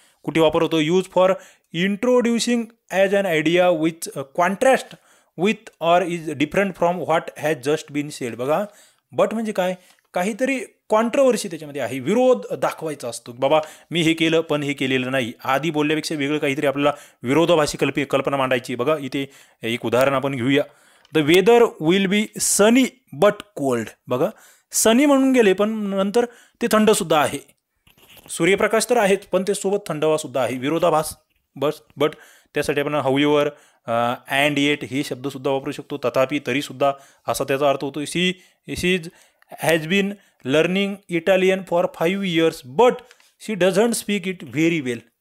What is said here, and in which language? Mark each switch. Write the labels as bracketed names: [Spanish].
[Marathi] कुठे वापर होतो? [English] Use for introducing as an idea with contrast with or is different from what has just been said. [Marathi] बघा, but म्हणजे काय? काहीतरी कॉन्ट्रोवर्सी त्याच्यामध्ये आहे, विरोध दाखवायचा असतो. बाबा मी हे केलं पण हे केलेलं नाही. आधी बोलल्यापेक्षा वेगळं काहीतरी आपल्याला विरोधाभासी कल्पना मांडायची. बघा इथे एक उदाहरण आपण घेऊया. [English] The weather will be sunny but cold. [Marathi] बघा, सनी म्हणून गेले पण नंतर ते थंडसुद्धा आहे. सूर्यप्रकाश तर आहेच पण ते सोबत थंडावासुद्धा आहे. विरोधाभास. बट त्यासाठी आपण हाऊएव्हर, अँड येट हे शब्दसुद्धा वापरू शकतो. तथापि, तरीसुद्धा असा त्याचा अर्थ होतो. [English] She is has been learning Italian for 5 years but she doesn't speak it very well.